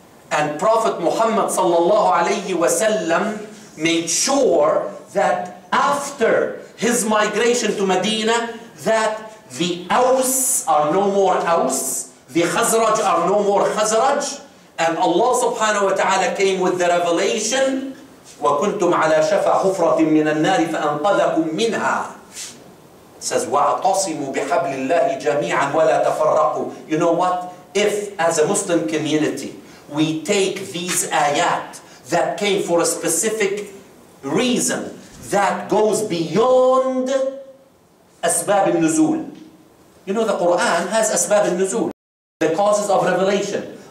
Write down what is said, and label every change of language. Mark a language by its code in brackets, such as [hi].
[en] And Prophet Muhammad sallallahu alayhi wa sallam made sure that after his migration to Medina, that the Aus are no more Aus, the Khazraj are no more Khazraj, and Allah subhanahu wa ta'ala came with the revelation, [ar] وَكُنْتُمْ عَلَى شَفَى حُفْرَةٍ مِّنَ النَّارِ فَأَنْقَذَكُم مِّنْهَا. [en] It says, [ar] وَاعْتَصِمُوا بِحَبْلِ اللَّهِ جَمِيعًا وَلَا تَفَرَّقُوا. [en] You know what? If, as a Muslim community, we take these ayat that came for a specific reason that goes beyond asbab al-nuzul. You know, the Quran has asbab al-nuzul, the causes of revelation.